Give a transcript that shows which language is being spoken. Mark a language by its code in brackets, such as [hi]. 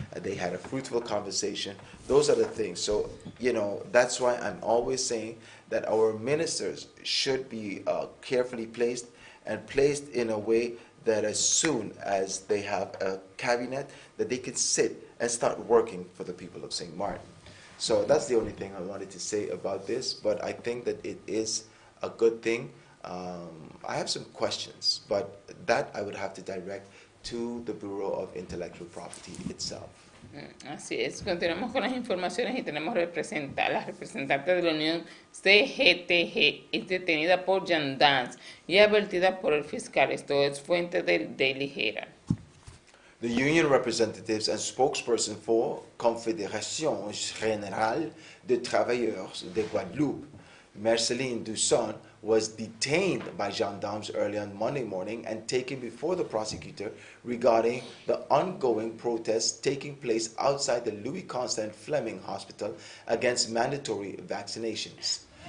[en] They had a fruitful conversation. Those are the things. So, you know, that's why I'm always saying that our ministers should be carefully placed and placed in a way that as soon as they have a cabinet, that they can sit and start working for the people of St. Martin. So that's the only thing I wanted to say about this, but I think that it is a good thing. I have some questions, but that I would have to direct to the Bureau of Intellectual Property itself. [es] Así es, continuamos con las informaciones y tenemos la representante de la Unión CGTG, es detenida por Jandans y advertida por el fiscal. Esto es fuente del Daily Herald. [en] The union representatives and spokesperson for Confédération Générale de Travailleurs de Guadeloupe, Marceline Dusson, was detained by gendarmes early on Monday morning and taken before the prosecutor regarding the ongoing protests taking place outside the Louis Constant Fleming Hospital against mandatory vaccinations.